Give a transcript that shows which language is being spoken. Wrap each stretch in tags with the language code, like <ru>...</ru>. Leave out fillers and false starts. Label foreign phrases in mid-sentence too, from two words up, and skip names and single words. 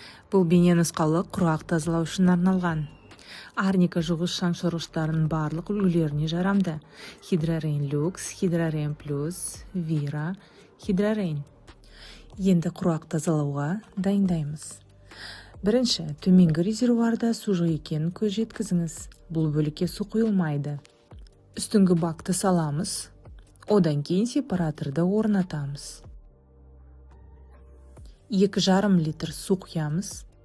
<kk>Бұл бейне нұсқалық құрғақ тазалау үшін арналған. Арника жуғыш шаң сорғыштарының барлық үлгілеріне жарамды. Hydra-Rain Luxe, Hydra-Rain Plus, Vira, Hydra-Rain. Енді құрғақ тазалауға дайындаймыз. Бірінші, төменгі резервуарда су жоқ екенін көз жеткізіңіз. Бұл бөлікке су құйылмайды. Үстіңгі бакты саламыз. Одан кейін сепараторды орнатамыз. 2,5 литр су құямыз.</kk>